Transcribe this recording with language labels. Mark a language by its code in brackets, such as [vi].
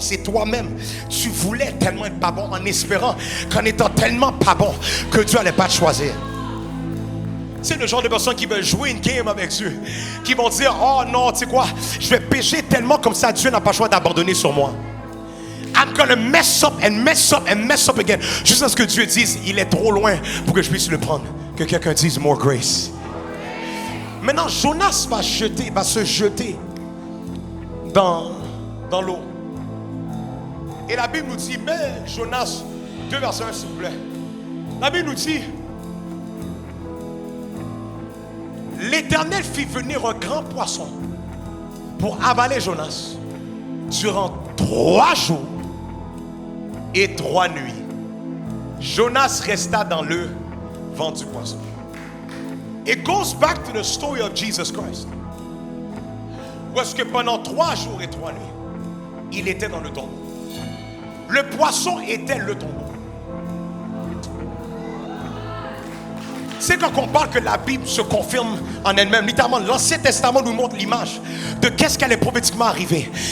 [fr] C'est toi-même, tu voulais tellement être pas bon en espérant qu'en étant tellement pas bon que Dieu n'allait pas te choisir. C'est le genre de personnes qui veulent jouer une game avec Dieu, qui vont dire, oh non, tu sais quoi, je vais pécher tellement comme ça Dieu n'a pas le choix d'abandonner sur moi. [en] I'm gonna mess up and mess up and mess up again. [fr] Jusqu'à ce que Dieu dise, il est trop loin pour que je puisse le prendre. Que quelqu'un dise, [en] more grace. [fr] Maintenant, Jonas va se jeter dans l'eau. Et la Bible nous dit, mais Jonas, 2 versets 1 s'il vous plaît. La Bible nous dit, l'Éternel fit venir un grand poisson pour avaler Jonas durant 3 jours et 3 nuits, Jonas resta dans le ventre du poisson. [en] It goes back to the story of Jesus Christ. [fr] Où est-ce que pendant 3 jours et 3 nuits, il était dans le tombeau. Le poisson était le tombeau. C'est quand on parle que la Bible se confirme en elle-même. Littéralement, l'Ancien Testament nous montre l'image de qu'est-ce qui allait prophétiquement arriver.